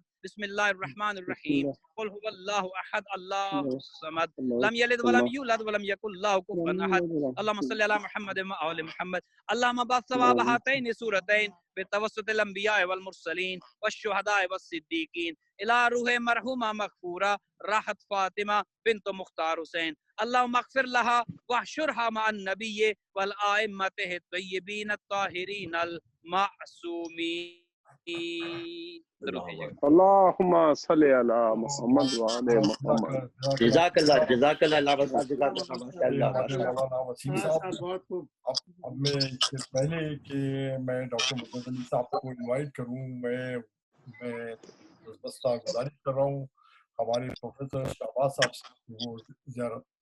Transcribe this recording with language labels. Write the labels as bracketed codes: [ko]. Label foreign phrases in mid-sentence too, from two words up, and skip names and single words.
[ar] بسم الله الرحمن الرحيم، قل هو الله أحد، الله الصمد، لم يلد ولم يولد ولم يكن له كفوا أحد. اللهم صل على محمد وآل محمد. اللهم بارك ثواب هاتين سورتين بتوسط الأنبياء والمرسلين والشهداء والصديقين إلى روح مرحومة مغفورة راحت فاطمة بنت مختار حسين. اللهم اغفر لها واحشرها مع النبي وأئمته الطيبين الطاهرين المعصومين. [ur] درود بھیجیے گا. [ar] اللہم صلی علی محمد وعلی محمد. جزاک اللہ [ur] علامہ صاحب، [ar] جزاک اللہ، ماشاء اللہ ماشاء اللہ. [ur] مولانا وسیم صاحب، اب میں اس سے پہلے کہ میں ڈاکٹر محمد علی صاحب کو انوائٹ کروں، میں بستہ گزارش کر رہا ہوں ہمارے پروفیسر شہباز صاحب وہ زیارت.